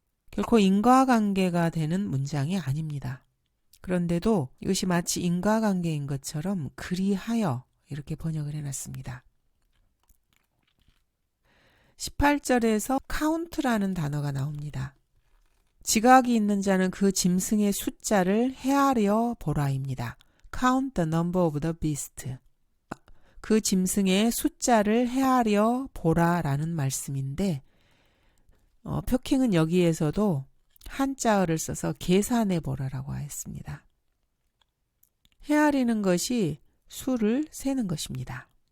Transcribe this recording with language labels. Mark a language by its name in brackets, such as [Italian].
[Korean] 결코 인과관계가 되는 문장이 아닙니다. 그런데도 이것이 마치 인과관계인 것처럼 그리하여 이렇게 번역을 해놨습니다. 18절에서 카운트라는 단어가 나옵니다. 지각이 있는 자는 그 짐승의 숫자를 헤아려 보라입니다. [English] Count the number of the beast. [Korean] 그 짐승의 숫자를 헤아려 보라라는 말씀인데 표킹은 여기에서도 한자어를 써서 계산해 보라라고 하였습니다. 헤아리는 것이 수를 세는 것입니다.